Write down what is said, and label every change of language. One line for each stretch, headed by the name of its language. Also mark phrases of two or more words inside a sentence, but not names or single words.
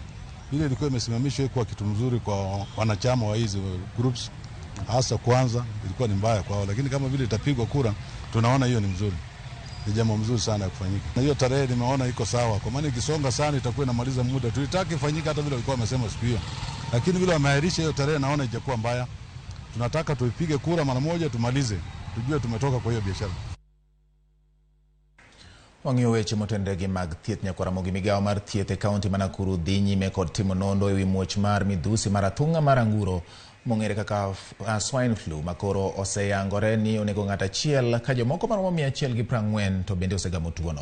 Swahili: Ile ilikuwa imesimamishwa kwa kitu mzuri kwa wanachama wa hizo groups, hasa kwanza ilikuwa ni mbaya kwao, lakini kama vile itapigwa kura tunaona hiyo ni mzuri. Ni jambo mzuri sana ya kufanyika. Na hiyo tarehe nimeona iko sawa, kwa maana ikisonga sana itakuwa inamaliza muda. Tulitaka ifanyike hata vile walikuwa wamesema siku hiyo, lakini vile wameahirisha hiyo tarehe naona ijakuwa mbaya. Tunataka tuipige kura mara moja tumalize, tujue tumetoka kwa hiyo biashara.
Luo (Kenya and Tanzania): Wang'iyo weche motendegi mag thieth nyaka Ramogi migawo mar thieth e kaunti ma Nakuru dhi nyime kod timo nonro ewi muoch mar midhusi mar athung'a mar anguro mong'ere kaka
English: swine flu
Luo (Kenya and Tanzania): makoro oseyangore ni onego ng'at achiel ka jomoko maromo 140 to bende osegamo tuono.